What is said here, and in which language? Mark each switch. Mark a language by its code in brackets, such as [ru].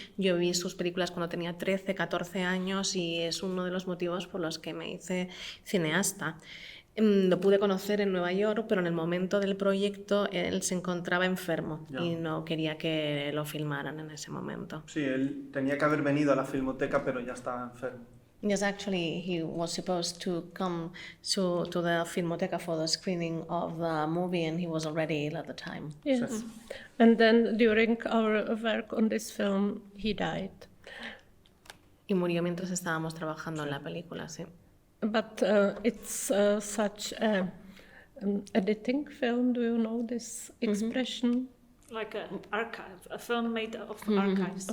[es] Yo vi sus películas cuando tenía 13, 14 años y es uno de los motivos por los que me hice cineasta. Lo pude conocer en Nueva York, pero en el momento del proyecto él se encontraba enfermo y no quería que lo filmaran en ese momento. Sí, él tenía que haber venido a la Filmoteca, pero ya estaba enfermo. [en] Yes, actually, he was supposed to come to the Filmoteca for the screening of the movie, and he was already ill at the time. Yes. And then during our work on this film, he died. [es] Y murió mientras estábamos trabajando en la película, sí. [en] But it's such an editing film. Do you know this expression? Like an archive, a film made of archives.